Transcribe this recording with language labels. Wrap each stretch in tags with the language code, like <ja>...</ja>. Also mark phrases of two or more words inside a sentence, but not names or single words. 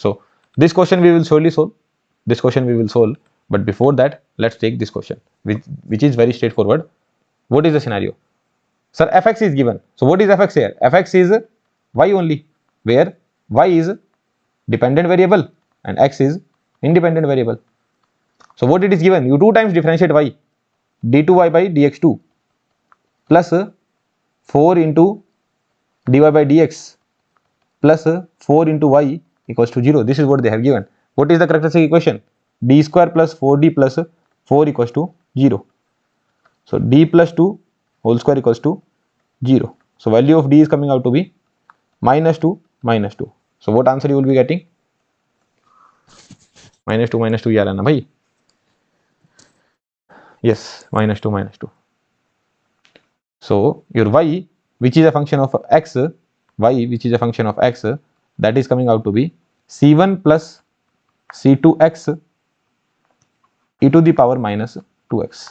<en>So this question we will surely solve. But before that, let's take this question, which is very straightforward. What is the scenario? Sir, fx is given. So what is fx here? Fx is y only, where y is dependent variable and x is independent variable. So what it is given? You 2 times differentiate y, d2y by dx2 plus 4 into dy by dx plus 4 into y equals to 0. This is what they have given. What is the characteristic equation? D square plus 4d plus 4 equals to 0. So d plus 2 whole square equals to 0. So value of d is coming out to be minus 2 minus 2. So what answer you will be getting? Minus 2 minus 2</en> <hi>यार है ना भाई?</hi> <en>Yes, minus 2 minus 2. So your y, which is a function of x, that is coming out to be c1 plus c2x e to the power minus 2x.</en>